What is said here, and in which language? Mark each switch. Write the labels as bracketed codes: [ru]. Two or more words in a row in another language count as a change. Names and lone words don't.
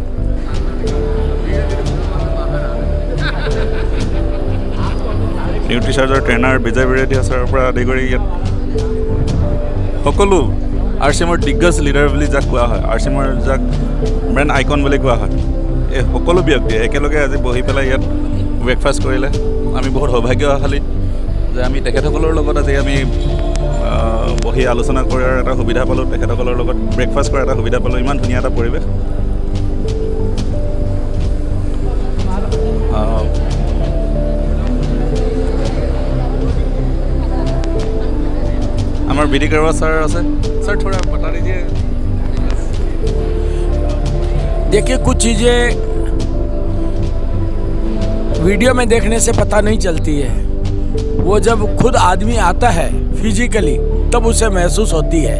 [as] নিউট্ৰিচাৰ্জৰ ট্ৰেইনাৰ বিজয় বিৰেডী ছাৰৰ পৰা আদি কৰি ইয়াত সকলো RCMৰ দিগ্গজ লিডাৰ বুলি যাক কোৱা হয়, RCMৰ যাক [en] brand icon [as] বুলি কোৱা হয়, এই সকলো ব্যক্তিয়ে একেলগে আজি বহি পেলাই ইয়াত ব্ৰেকফাষ্ট কৰিলে। আমি বহুত সৌভাগ্যশালী যে আমি তেখেতসকলৰ লগত আজি আমি বহি আলোচনা কৰাৰ এটা সুবিধা পালোঁ, তেখেতসকলৰ লগত ব্ৰেকফাষ্ট কৰাৰ এটা সুবিধা পালোঁ। ইমান ধুনীয়া এটা পৰিৱেশ। [hi] हमारे BD करवा सर सर थोड़ा बता दीजिए। देखिए, कुछ चीज़ें वीडियो में देखने से पता नहीं चलती है, वो जब खुद आदमी आता है फिजिकली तब उसे महसूस होती है।